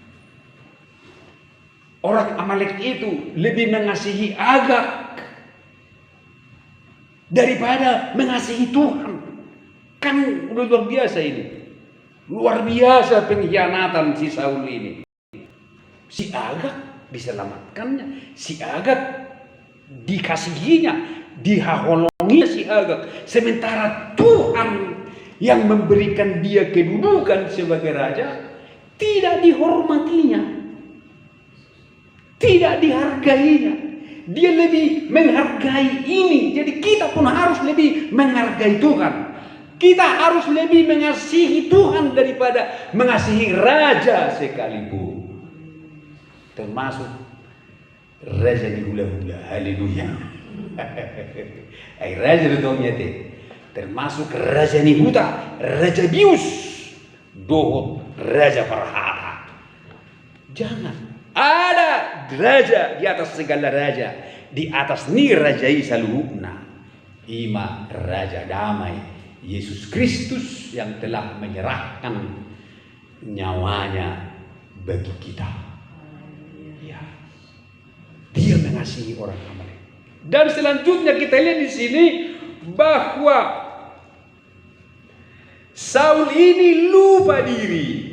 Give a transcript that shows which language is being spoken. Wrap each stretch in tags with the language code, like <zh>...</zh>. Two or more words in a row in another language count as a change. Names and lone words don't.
<id>Orang Amalek itu lebih mengasihi Agag daripada mengasihi Tuhan. Kan luar biasa ini. Luar biasa pengkhianatan si Saul ini. Si Agag diselamatkannya, si Agag dikasihinya, dihaholongi si Agag. Sementara Tuhan yang memberikan dia kedudukan sebagai raja tidak dihormatinya, tidak dihargainya. Dia lebih menghargai ini. Jadi kita pun harus lebih menghargai Tuhan. Kita harus lebih mengasihi Tuhan daripada mengasihi raja sekalipun. Termasuk raja di hula-hula. Haleluya. Raja di Tomyate. Termasuk raja Nihuta, raja Bius, Dohot, raja Parhata. Jangan. Ada raja di atas segala raja, di atas</id> <bbc>ni rajai saluhukna.</bbc> <id>Ima raja damai, Yesus Kristus yang telah menyerahkan nyawanya bagi kita. Ya. Dia mengasihi orang Amalek. Dan selanjutnya kita lihat di sini bahwa Saul ini lupa diri.</id>